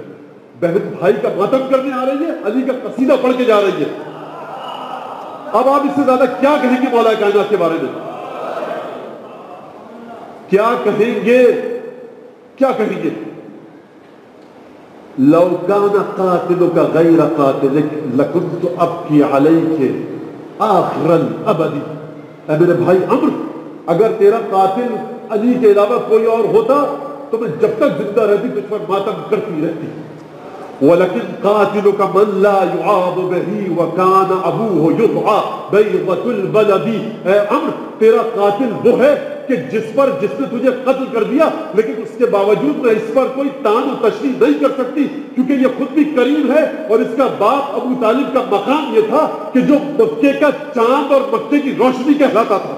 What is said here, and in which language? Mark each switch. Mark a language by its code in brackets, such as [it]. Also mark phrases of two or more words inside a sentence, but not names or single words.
[ur] بہن بھائی کا ماتم کرنے آ رہی ہے, علی کا قصیدہ پڑھ کے جا رہی ہے. اب آپ اس سے زیادہ کیا کہیں گے مولا کائنات کے بارے میں؟ کیا کہیں گے, کیا کہیں گے؟ [ar] لو کان قاتلک غیر قاتلک لکنت ابکی علیک آخر الابد. [ur] اے میرے بھائی عمرو, اگر تیرا قاتل علی کے علاوہ کوئی اور ہوتا تو میں جب تک زندہ رہتی تجھ پر ماتم کرتی رہتی. [ar] وَلَكِنْ قَاتِلُكَ مَنْ لَا يُعَابُ بِهِ وَكَانَ أَبُوهُ يُدْعَى بَيْضَةُ الْبَلَدِ. [ur] اے عمرو, تیرا قاتل وہ ہے کہ جس نے تجھے قتل کر دیا, لیکن اس کے باوجود میں اس پر کوئی تان و تشریح نہیں کر سکتی, کیونکہ یہ خود بھی کریم ہے اور اس کا باپ ابو طالب کا مقام یہ تھا کہ جو مکے کا چاند اور مکے کی روشنی کہلاتا تھا.